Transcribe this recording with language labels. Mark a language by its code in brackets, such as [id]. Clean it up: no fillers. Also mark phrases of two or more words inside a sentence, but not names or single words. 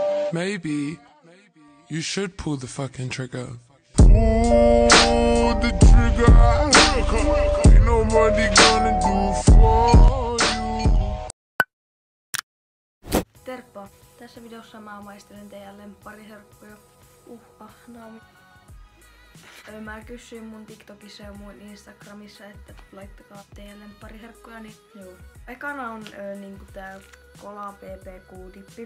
[en] Maybe you should pull the fucking trigger. Pull the trigger. Ain't nobody gonna do for you. [fi] Terppa! Tässä videossa mä maistelen teidän lemppariherkkuja. Naami. Mä kysyin mun TikTokissa ja mun Instagramissa, että laittakaa teidän lemppariherkkuja, niin joo. Ekana on niinku tää Kola PPQ-dippi.